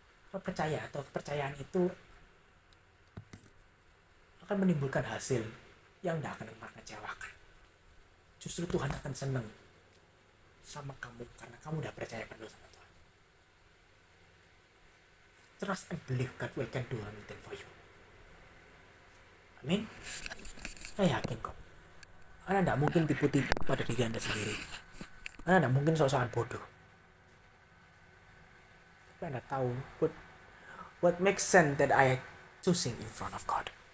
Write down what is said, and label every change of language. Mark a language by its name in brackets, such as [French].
[Indonesian] Sebab percaya atau kepercayaan itu akan menimbulkan hasil yang tidak akan mengecewakan. Justru Tuhan akan senang sama kamu karena kamu udah percaya penuh sama Tuhan. [English] Trust and believe God will can do anything for you. [Indonesian] Amin. Saya yakin kok. Anda tidak mungkin tipu-tipu pada diri Anda sendiri. Anda tidak mungkin sok-sokan bodoh. Tapi Anda tahu [English] what makes sense that I choosing in front of God.